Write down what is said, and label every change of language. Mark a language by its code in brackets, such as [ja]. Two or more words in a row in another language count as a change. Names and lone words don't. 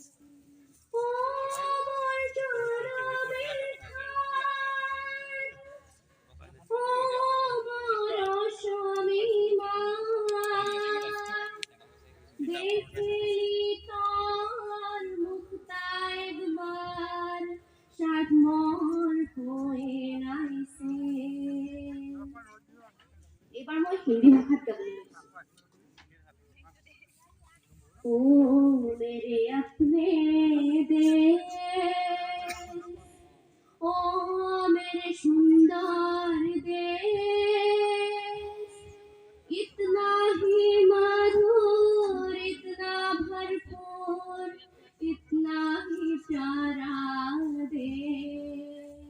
[as] ও মোর জনমের ঘাট, ও মোর অসমী মাঠ, দেখিলি তোর মুখটা একবার, সাত মোর হয়ে নাইছে। এবার মই হিন্দি ভাষাত গাবলৈ লৈছোঁ। [hi] ओ मेरे अपने देश, ओ मेरे सुंदर देश, इतना ही मधुर, इतना भरपूर, इतना ही प्यारा देश।